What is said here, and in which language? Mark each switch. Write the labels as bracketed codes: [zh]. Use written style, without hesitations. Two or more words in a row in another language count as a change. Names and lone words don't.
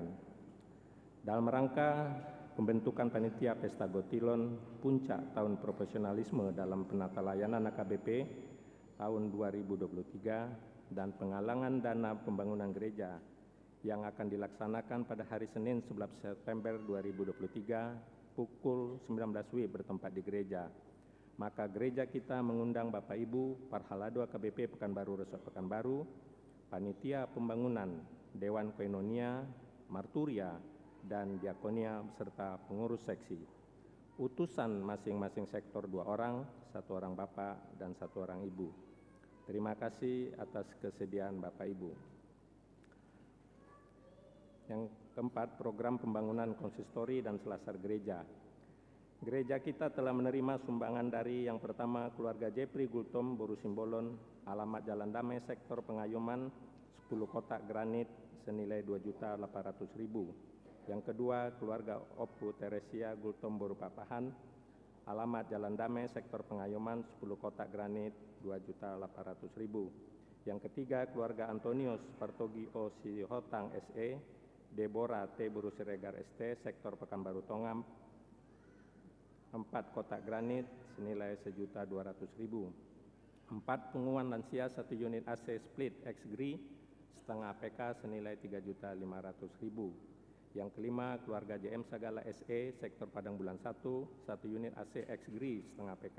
[id] Dalam rangka pembentukan panitia Pesta Gotilon, puncak tahun profesionalisme dalam penata layanan AKBP tahun 2023 dan penggalangan dana pembangunan gereja yang akan dilaksanakan pada hari Senin 11 September 2023 pukul 19 WIB bertempat di gereja. Maka gereja kita mengundang Bapak Ibu Parhalado AKBP Pekanbaru Resort Pekanbaru, Panitia Pembangunan, Dewan Koinonia, Marturia, dan Diakonia beserta pengurus seksi. Utusan masing-masing sektor 2 orang, 1 orang Bapak dan 1 orang Ibu. Terima kasih atas kesediaan Bapak Ibu. Yang keempat, program pembangunan konsistori dan selasar gereja. Gereja kita telah menerima sumbangan dari yang pertama keluarga Jepri Gultom Boru Simbolon, alamat Jalan Damai, Sektor Pengayoman, 10 kotak granit senilai 2.800.000. Yang kedua keluarga Opu Teresia Gultom Boru Papahan, alamat Jalan Damai, Sektor Pengayoman, 10 kotak granit 2.800.000. Yang ketiga keluarga Antonius Partogi O. Sihotang SE, Deborah T. Boru Siregar ST, Sektor Pekanbaru Tongam, 4 kotak granit senilai 1.200.000. 4 pengumuman lansia 1 unit AC split X GRI setengah PK senilai 3.500.000. Yang kelima keluarga JM Sagala SE, Sektor Padang Bulan 1, 1 unit AC X GRI setengah PK.